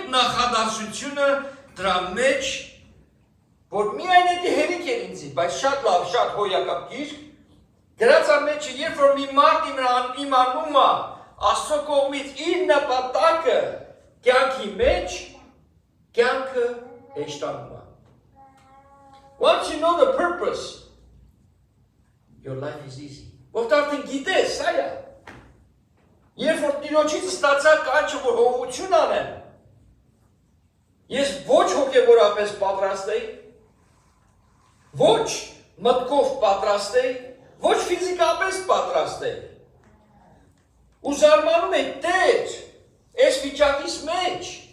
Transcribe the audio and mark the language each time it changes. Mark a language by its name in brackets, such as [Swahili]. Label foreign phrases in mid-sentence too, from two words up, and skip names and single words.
[Armenian] նախադասությունը դրա մեջ, որ միայն էդի հերիք էր ինձի, բայց շատ լավ, շատ հոյակապ գիրք, գրած ամեջը, երբ որ մի մարդ իմանում է Աստծո կողմից իր նպատակը կյանքի մեջ, կյանքը հեշտանում է։ [English] Once you know the purpose, your life is easy. [Armenian] Որտեղ արդեն գիտես, սա է։ Երբ որ Տիրոջից ստացա կանչը, որ հողություն անեմ, ես ոչ հոգևորապես պատրաստ էի, ոչ մտքով պատրաստ էի, ոչ ֆիզիկապես պատրաստ էի։ Ու զարմանում եմ, Տեր, այս վիճակից մեջ,